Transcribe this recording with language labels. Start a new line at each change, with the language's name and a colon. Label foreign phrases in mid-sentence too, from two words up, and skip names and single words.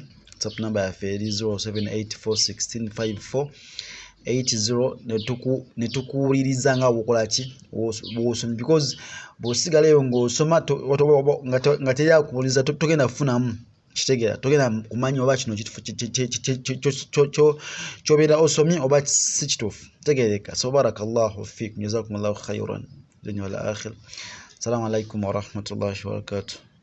Ganda: WhatsApp number yaffe eri 0784165580 netukuwuliriza nga bwokola ki bw'osoma, because bw'osigalayo ng'osoma nga teri akuwuliriza togenda kufunamu kitegeera, togenda kumanya oba kino kyobeera osomye oba si kituufu tegereka.
Arabic: So بارك الله فيكم, جزاكم الله خيرا دنيا والآخرة. السلام عليكم ورحمة الله وبركاته.